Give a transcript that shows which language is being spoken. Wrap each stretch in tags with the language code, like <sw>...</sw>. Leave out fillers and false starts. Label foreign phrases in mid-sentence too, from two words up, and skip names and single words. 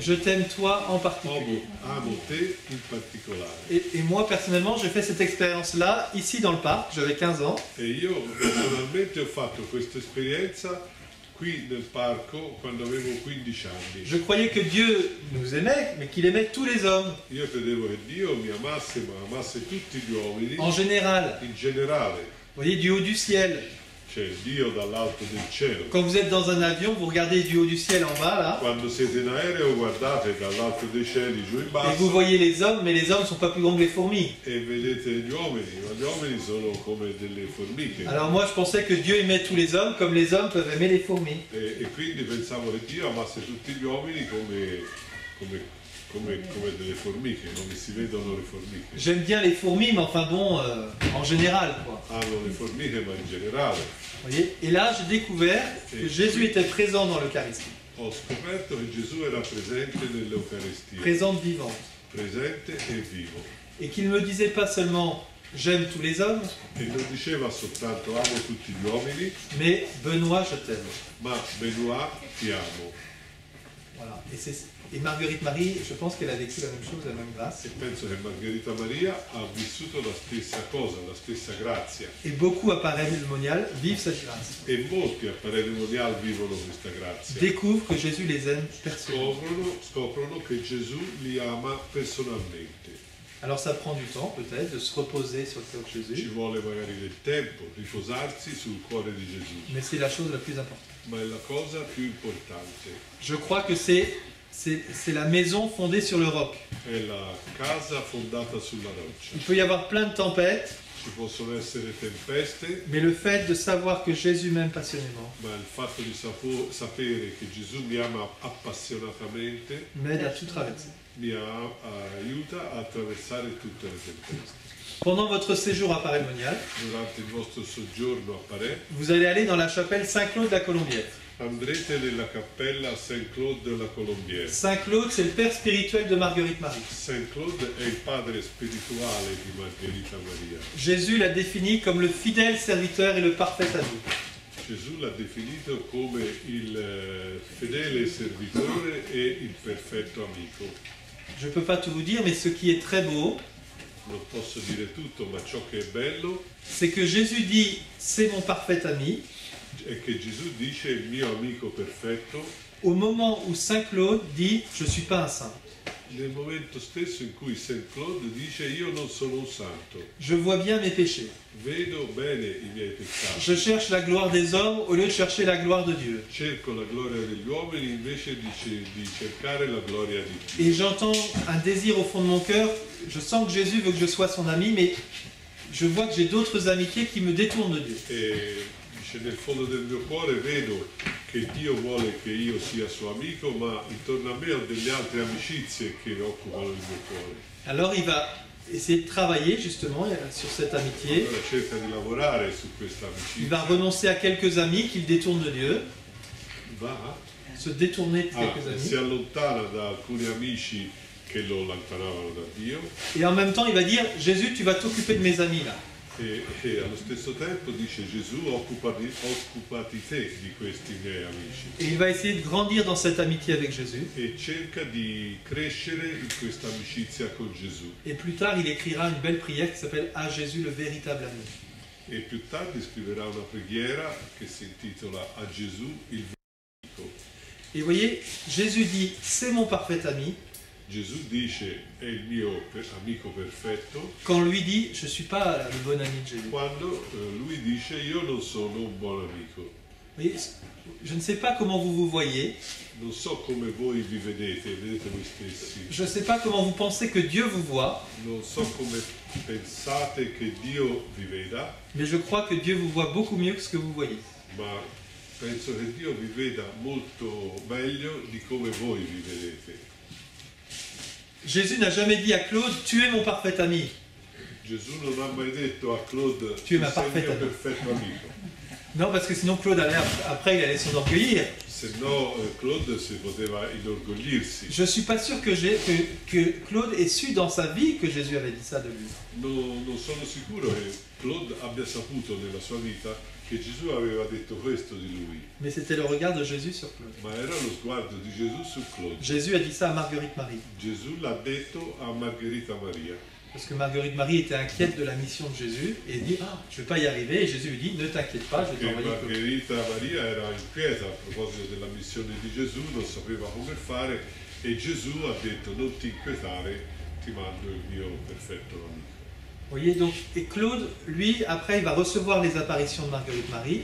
<fr>je t'aime toi en particulier.</fr> <it>amo te in particolare.</it> <fr>Et moi personnellement, j'ai fait cette expérience-là ici dans le parc, j'avais 15 ans.</fr> <it>E io personalmente ho fatto questa esperienza qui nel parco quando avevo 15 anni.</it> <fr>Je croyais que Dieu nous aimait, mais qu'il aimait tous les hommes,</fr> <it>Io credevo che Dio mi amasse, ma amasse tutti gli uomini</it> <fr>en général.</fr> <it>in generale.</it> <fr>Vous voyez, du haut du ciel.</fr> <it>C'è Dio dall'alto del cielo.</it> <fr>Quand vous êtes dans un avion, vous regardez du haut du ciel en bas, là,</fr> <it>Quando siete in aereo guardate dall'alto dei cieli giù in</it> <fr>et vous</fr> <it>basso</it> <fr>voyez les hommes, mais les hommes ne sont pas plus grands que les fourmis.</fr> <it>e vedete gli uomini, ma gli uomini sono come delle formiche.</it> <fr>Alors moi, je pensais que Dieu aimait tous les hommes comme les hommes peuvent aimer les fourmis.</fr> <it>E quindi pensavo che Dio amasse tutti gli uomini come delle formiche, come si vedono le formiche.</it> <fr>J'aime bien les fourmis, mais enfin bon, en général, quoi.</fr> <it>Hanno le formiche, ma in generale.</it> <fr>Vous voyez. Et là, j'ai découvert que Jésus était présent dans l'Eucharistie,</fr> <it>Ho scoperto che Gesù era presente nell'Eucaristia,</it> <fr>présente vivante,</fr> <it>presente e vivo.</it> <fr>et qu'il ne me disait pas seulement j'aime tous les hommes,</fr> <it>E non diceva soltanto amo tutti gli uomini,</it> <fr>mais Benoît, je t'aime.</fr> <it>ma Benoît ti amo.</it> <fr>Voilà. Et Marguerite Marie, je pense qu'elle a vécu la même chose, la même grâce.</fr> <it>E penso che Margherita Maria ha vissuto la stessa cosa, la stessa grazia.</it> <fr>Et beaucoup à Paray-le-Monial vivent cette grâce.</fr> <it>E molti a Parere Monial vivono questa grazia.</it> <fr>Découvrent que Jésus les aime personnellement.</fr> <it>Scoprono che Gesù li ama personalmente.</it> <fr>Alors ça prend du temps peut-être de se reposer sur le cœur de</fr> <it>Ci</it> <fr>Jésus,</fr> <it>vuole magari del tempo, riposarsi sul cuore di Gesù,</it> <fr>mais c'est la chose la plus importante.</fr> <it>ma è la cosa più importante.</it> <fr>Je crois que c'est la maison fondée sur le roc.</fr> <it>È la casa fondata sulla roccia.</it> <fr>Il peut y avoir plein de tempêtes,</fr> <it>Ci possono essere tempeste,</it> <fr>mais le fait de savoir que Jésus m'aime passionnément</fr> <it>ma il fatto di sapere che Gesù mi ama appassionatamente</it> <fr>m'aide à tout traverser.</fr> <it>aiuta a attraversare tutte le tempeste.</it> <fr>Pendant votre séjour à Paray-le-Monial,</fr> <it>Durante il vostro soggiorno a Parè</it> <fr>vous allez aller dans la chapelle Saint-Claude de la Colombière.</fr> <it>andrete nella cappella Saint-Claude de la Colombière.</it> <fr>Saint-Claude, c'est le père spirituel de Marguerite Marie.</fr> <it>Saint-Claude è il padre spirituale di Margherita Maria.</it> <fr>Jésus l'a défini comme le fidèle serviteur et le parfait ami.</fr> <it>Gesù l'ha definito come il fedele servitore e il perfetto amico.</it> <fr>Je ne peux pas tout vous dire, mais ce qui est très beau,</fr> <it>Non posso dire tutto, ma ciò che è bello</it> <fr>c'est que Jésus dit « c'est mon parfait ami »</fr> <it>è che Gesù dice il mio amico perfetto</it> <fr>au moment où Saint-Claude dit « je ne suis pas un saint ».</fr> <it>nel momento stesso in cui Saint Claude dice io non sono un santo,</it> <fr>Je vois bien mes péchés.</fr> <it>vedo bene i miei peccati.</it> <fr>Je cherche la gloire des hommes au lieu de chercher la gloire de Dieu.</fr> <it>Cerco la gloria degli uomini invece di cercare la gloria di Dio.</it> <fr>Et j'entends un désir au fond de mon cœur. Je sens que Jésus veut que je sois son ami, mais je vois que j'ai d'autres amitiés qui me détournent de Dieu.</fr> <it>E dice, nel fondo del mio cuore vedo che Dio vuole che io sia suo amico, ma intorno a me ho delle altre amicizie che occupano il mio cuore.</it> <fr>Alors il va essayer de travailler justement sur cette amitié.</fr> <it>Allora cerca di lavorare su questa</it> <fr>Il va</fr> <it>amicizia.</it> <fr>renoncer à quelques amis qui le détournent de Dieu,</fr> <it>Va?</it> <fr>se détourner de quelques</fr> <it>Si</it> <fr>amis.</fr> <it>allontana da alcuni amici che lo allontanavano da Dio</it> <fr>Et en même temps, il va dire, Jésus, tu vas t'occuper de mes amis là.</fr> <it>e allo stesso tempo dice Gesù occupati te di questi miei amici.</it> <fr>Et il va essayer de grandir dans cette amitié avec Jésus.</fr> <it>E cerca di crescere in questa amicizia con Gesù.</it> <fr>Et plus tard, il écrira une belle prière qui s'appelle À Jésus le véritable ami.</fr> <it>E più tardi scriverà una preghiera che si intitola A Gesù il vero amico.</it> <fr>Et vous voyez, Jésus dit, c'est mon parfait ami,</fr> <it>Gesù dice è il mio amico perfetto</it> <fr>quand lui dit, je ne suis pas le bon ami de Jésus.</fr> <it>quando lui dice io non sono un buon amico.</it> <fr>Vous voyez, je ne sais pas comment vous vous voyez,</fr> <it>Non so come voi vi vedete voi stessi,</it> <fr>je ne sais pas comment vous pensez que Dieu vous voit,</fr> <it>non so come pensate che Dio vi veda,</it> <fr>mais je crois que Dieu vous voit beaucoup mieux que ce que vous voyez.</fr> <it>ma penso che Dio vi veda molto meglio di come voi vi vedete.</it> <fr>Jésus n'a jamais dit à Claude, tu es mon parfait ami.</fr> <it>Gesù non ha mai detto a Claude</it> <fr>Tu es</fr> <it>sei</it> <fr>ma</fr> <it>il</it> <fr>parfaita</fr> <it>mio amica." perfetto amico,</it> <fr>Non, parce que sinon Claude allait, après il allait s'enorgueillir.</fr> <it>se no Claude si poteva inorgoglirsi.</it> <fr>Je ne suis pas sûr que Claude ait su dans sa vie que Jésus avait dit ça de lui.</fr> <it>Non sono sicuro che Claude abbia saputo nella sua vita che Gesù aveva detto questo di lui,</it> <fr>Mais c'était le regard de Jésus sur Claude.</fr> <it>ma era lo sguardo di Gesù su Claude.</it> <fr>Jésus a dit ça à Marguerite Marie.</fr> <it>Gesù l'ha detto a Margherita Maria,</it> <fr>Parce que Marguerite Marie était inquiète de la mission de Jésus et dit, ah, je ne vais pas y arriver. Et Jésus lui dit, ne t'inquiète pas, je vais</fr> <it>che</it> <fr>t'envoyer Claude.</fr> <it>Margherita Maria era inquieta a proposito della missione di Gesù, non sapeva come fare e Gesù ha detto non ti inquietare, ti mando il mio perfetto amico.</it> <fr>Vous voyez, donc, et Claude, lui, après, il va recevoir les apparitions de Marguerite Marie.</fr>